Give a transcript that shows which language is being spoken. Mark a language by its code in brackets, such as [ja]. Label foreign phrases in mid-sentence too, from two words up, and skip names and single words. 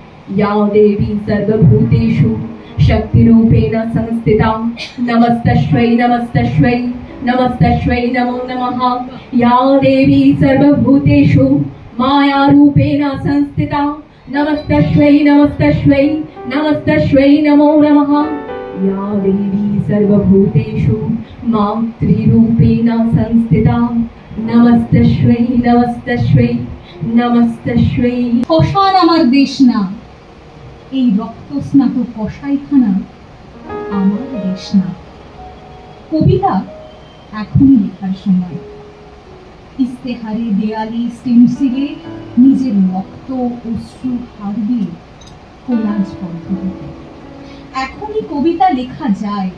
[sa] या देवी सर्वभूतेषु शक्तिरूपेण संस्थिता नमस्तस्यै नमस्तस्यै नमस्तस्यै नमो नमः या देवी सर्वभूतेषु मायारूपेण संस्थिता नमस्तस्यै नमस्तस्यै नमस्तस्यै नमो नमः या देवी सर्वभूतेषु मातृरूपेण संस्थिता नमस्तस्यै नमस्तस्यै नमस्तस्यै। [bn] কষার আমার দেশ না, এই রক্তস্নাত কষাইখানা আমার দেশ না। কবিতা এখনই লেখার সময়। ইস্তেহারে, দেয়ালে, স্টেনসিলে নিজের রক্ত অশ্রু হার দিয়ে কোলাজ পদ্ধতিতে এখনই কবিতা লেখা যায়।